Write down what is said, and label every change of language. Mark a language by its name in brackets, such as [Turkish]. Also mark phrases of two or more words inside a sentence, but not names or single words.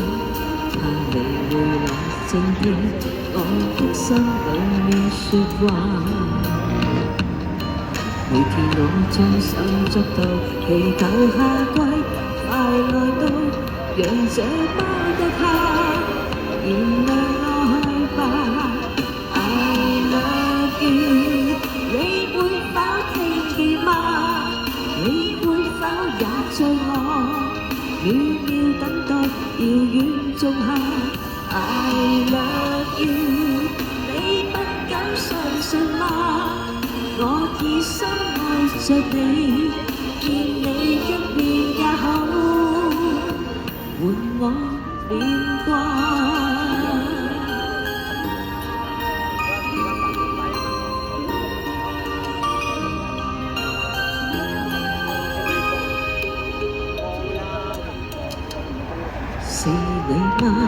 [Cantonese] 怕你會來靜聽我的心裏面說話，每天我將手捉到，祈求夏季快來到，讓這麼一刻原諒我去吧。 [English] I love you， [Cantonese] 你會否聽見嗎？你會否也像我渺渺等待遙遠仲夏 [English] I love you， [Cantonese] 你不敢相信嗎？我已深愛着你，見你一面也好，換我臉掛。是你嗎？